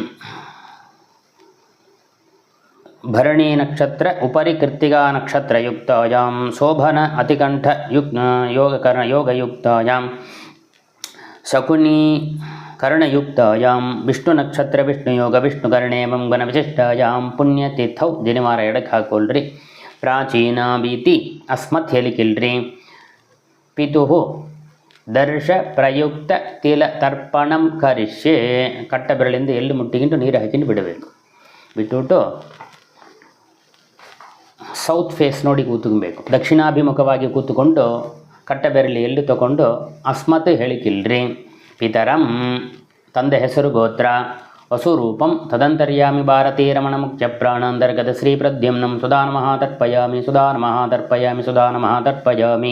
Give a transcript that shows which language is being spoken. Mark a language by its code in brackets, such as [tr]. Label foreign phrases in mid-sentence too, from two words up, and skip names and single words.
[sa] ಭರಣಿ ನಕ್ಷತ್ರ ಉಪರಿ ಕೃತ್ತಿಕಾ ನಕ್ಷತ್ರಯುಕ್ತಾಯಾಂ ಶೋಭನ ಅತಿಕಂಠ ಯೋಗಯುಕ್ತಾಯಾಂ ಶಕುನಿ ಕರ್ಣಯುಕ್ತಾಯಾಂ ವಿಷ್ಣು ನಕ್ಷತ್ರ ವಿಷ್ಣುಯೋಗ ವಿಷ್ಣುಕರ್ಣೇ ಮಂಗನ ವಿಶಿಷ್ಟಾಯಾಂ ಪುಣ್ಯತೀರ್ಥೌ [kn] ಜನಿವಾರ ಎಡಕ್ಕೆ ಹಾಕೊಳ್ರಿ. ಪ್ರಾಚೀನ ಭೀತಿ ಅಸ್ಮತ್ ಹೇಳಿಕಿಲ್ರಿ. [sa] ಪಿತುಃ ದರ್ಶ ಪ್ರಯುಕ್ತ ತಿಲ ತರ್ಪಣಂ ಕರಿಷ್ಯೆ. [kn] ಕಟ್ಟ ಬೆರಳಿಂದ ಎಲ್ಲಿ ಮುಟ್ಟಿಗಿಂಟು ನೀರು ಹಾಕಿಂಡು ಬಿಡಬೇಕು. ಬಿಟ್ಟುಬಿಟ್ಟು [en] south face [kn] ನೋಡಿ ಕೂತ್ಕೊಬೇಕು. ದಕ್ಷಿಣಾಭಿಮುಖವಾಗಿ ಕೂತ್ಕೊಂಡು ಕಟ್ಟ ಬೆರಳಿ ಎಲ್ಲಿ ತಗೊಂಡು ಅಸ್ಮತ್ ಹೇಳಿಕಿಲ್ರಿ. ಪಿತರಂ ತಂದೆ ಹೆಸರು ಗೋತ್ರ. [sa] ವಸುರೂಪಂ ತದಂತರ್ಯಾಮಿ ಭಾರತೀ ರಮಣ ಮುಖ್ಯ ಪ್ರಾಣಾಂತರ್ಗತ ಶ್ರೀ ಪ್ರದ್ಯುಮ್ನಂ ಸುಧಾನಮಃ ತರ್ಪಯಾಮಿ ಸುಧಾನಮಃ ತರ್ಪಯಾಮಿ ಸುಧಾನಮಃ ತರ್ಪಯಾಮಿ.